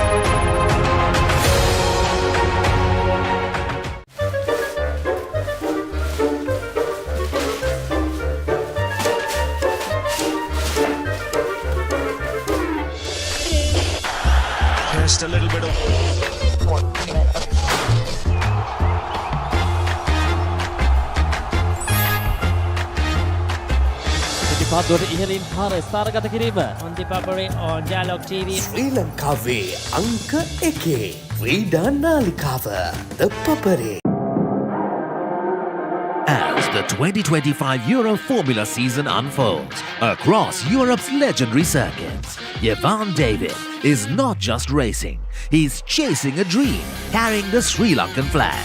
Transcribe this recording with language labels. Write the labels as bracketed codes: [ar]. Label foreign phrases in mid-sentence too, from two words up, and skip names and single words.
[en] Just a little bit of [si] පිටිපත්වලට ඉහළින් පාර ස්ථානගත කිරීම [en] on the Papare on Dialog TV. [si] ශ්‍රී ලංකාවේ අංක 1 ක්‍රීඩා නාලිකාව The Papare. [en] As the 2025 Euro Formula season unfolds across Europe's legendary circuits, Yevan David is not just racing, he's chasing a dream, carrying the Sri Lankan flag.